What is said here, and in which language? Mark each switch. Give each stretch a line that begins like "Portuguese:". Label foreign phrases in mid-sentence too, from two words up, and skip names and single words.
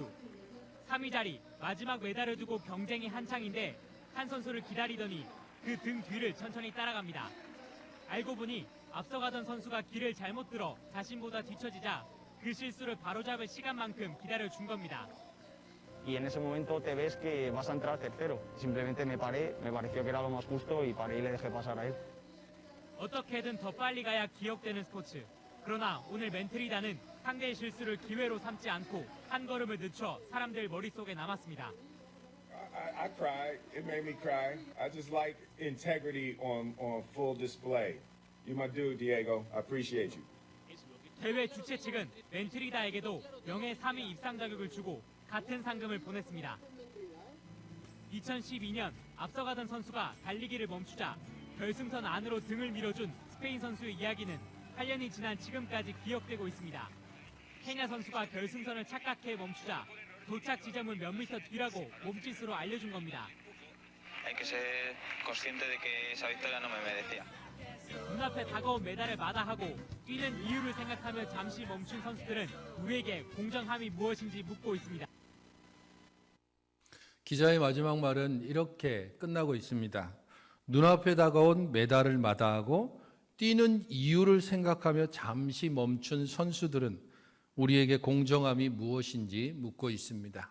Korean: 3위 자리 마지막 메달을 두고 경쟁이 한창인데 한 선수를 기다리더니 그 등 뒤를 천천히 따라갑니다. 알고 보니 앞서가던 선수가 길을 잘못 들어 자신보다 뒤처지자 그 실수를 바로잡을 시간만큼 기다려준 겁니다.
Spanish: Y en ese momento te ves que vas a entrar tercero. Simplemente me paré, me pareció que era lo más justo y paré y le dejé pasar a él.
Korean: 어떻게든 더 빨리 가야 기억되는 스포츠. 그러나 오늘 멘트리다는 상대의 실수를 기회로 삼지 않고 한 걸음을 늦춰 사람들 머릿속에 남았습니다.
English: I cried. It made me cry. I just like integrity on full display. You're my dude, Diego. I appreciate you.
Korean: 대회 주최 측은 멘트리다에게도 명예 3위 입상 자격을 주고 같은 상금을 보냈습니다. 2012년 앞서가던 선수가 달리기를 멈추자 결승선 안으로 등을 밀어준 스페인 선수의 이야기는 8년이 지난 지금까지 기억되고 있습니다. 케냐 선수가 결승선을 착각해 멈추자 도착 지점은 몇 미터 뒤라고 몸짓으로 알려준 겁니다.
Spanish: Hay que ser consciente de que esa victoria no me merecía.
Korean: 눈앞에 다가온 메달을 마다하고 뛰는 이유를 생각하며 잠시 멈춘 선수들은 우리에게 공정함이 무엇인지 묻고 있습니다. 기자의 마지막 말은 이렇게 끝나고 있습니다. 눈앞에 다가온 메달을 마다하고 뛰는 이유를 생각하며 잠시 멈춘 선수들은 우리에게 공정함이 무엇인지 묻고 있습니다.